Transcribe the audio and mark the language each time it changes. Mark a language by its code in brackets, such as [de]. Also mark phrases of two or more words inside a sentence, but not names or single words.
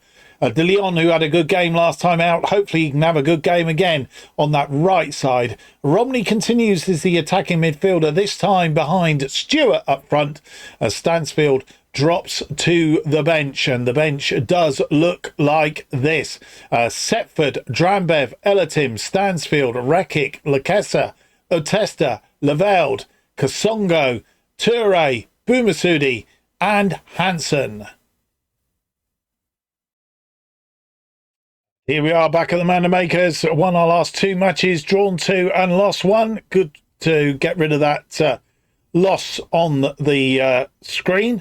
[en] De Leon, who had a good game last time out, hopefully he can have a good game again on that right side. Romney continues as the attacking midfielder, this time behind Stewart up front, as Stansfield drops to the bench, and the bench does look like this. Setford, Drambev, Elatim, Stansfield, Rekic, Lakessa, Otesta, Lavelde, Kasongo, Toure, Boumassoudi and Hansen. Here we are back at the Mandemakers. Won our last 2 matches, drawn 2 and lost 1. Good to get rid of that loss on the screen.